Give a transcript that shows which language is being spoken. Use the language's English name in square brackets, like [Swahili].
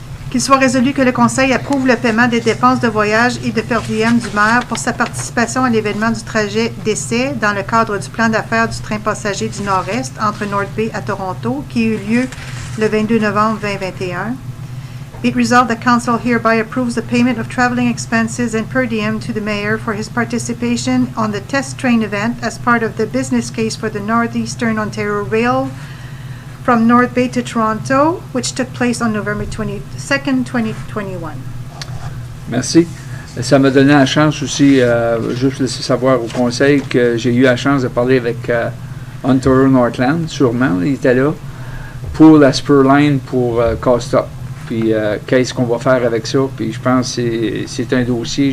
[French] Qu'il soit résolu que le Conseil approuve le paiement des dépenses de voyage et de per diem du maire pour sa participation à l'événement du trajet d'essai dans le cadre du plan d'affaires du train passager du Nord-Est entre North Bay à Toronto, qui a eu lieu le 22 novembre 2021. [English] Be it resolved that Council hereby approves the payment of traveling expenses and per diem to the Mayor for his participation on the test train event as part of the business case for the Northeastern Ontario Rail from North Bay to Toronto, which took place on November 22nd, 2021. [French] Merci. Ça m'a donné la chance aussi, juste laisser savoir au Conseil que j'ai eu la chance de parler avec Ontario Northland, sûrement, il était là, pour la Spur Line pour Costa. Puis qu'est-ce qu'on va faire avec ça? Puis je pense que c'est un dossier.